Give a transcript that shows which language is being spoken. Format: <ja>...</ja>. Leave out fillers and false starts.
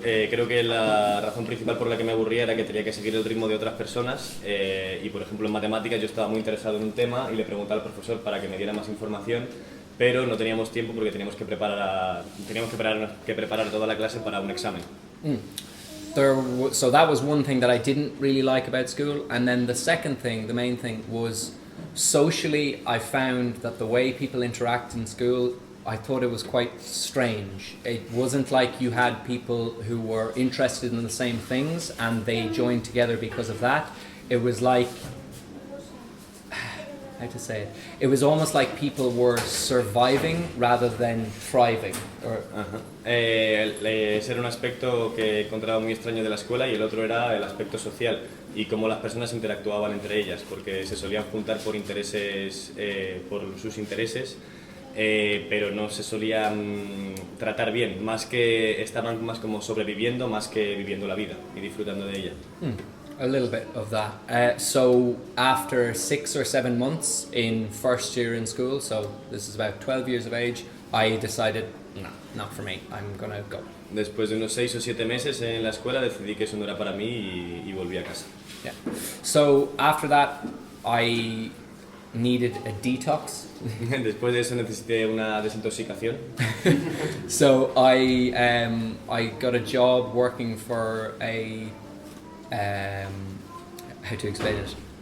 <es>Creo que la razón principal por la que me aburría era que tenía que seguir el ritmo de otras personas y por ejemplo en matemáticas yo estaba muy interesado en un tema y le preguntaba al profesor para que me diera más información, pero no teníamos tiempo porque teníamos que preparar toda la clase para un examen.</es> <en>So that was one thing that I didn't really like about school, and then the second thing, the main thing, was socially I found that the way people interact in school, I thought it was quite strange. It wasn't like you had people who were interested in the same things and they joined together because of that. It was like, how to say it? It was almost like people were surviving rather than thriving.</en> <es>Ese era un aspecto que encontraba muy extraño de la escuela y el otro era el aspecto social y cómo las personas interactuaban entre ellas, porque se solían juntar por intereses, por sus intereses. Pero no se solían tratar bien, más que estaban más como sobreviviendo más que viviendo la vida y disfrutando de ella.</es> <en>A little bit of that. So after 6 or 7 months in first year in school, so this is about 12 years of age, I decided, no, not for me, I'm gonna go.</en> <es>Después de unos 6 o 7 meses en la escuela decidí que eso no era para mí y volví a casa.</es> <en>Yeah. So after that, I needed a detox.</en> <es>Después de eso necesité una desintoxicación.</es> <en>So I got a job working for a how to explain it?</en>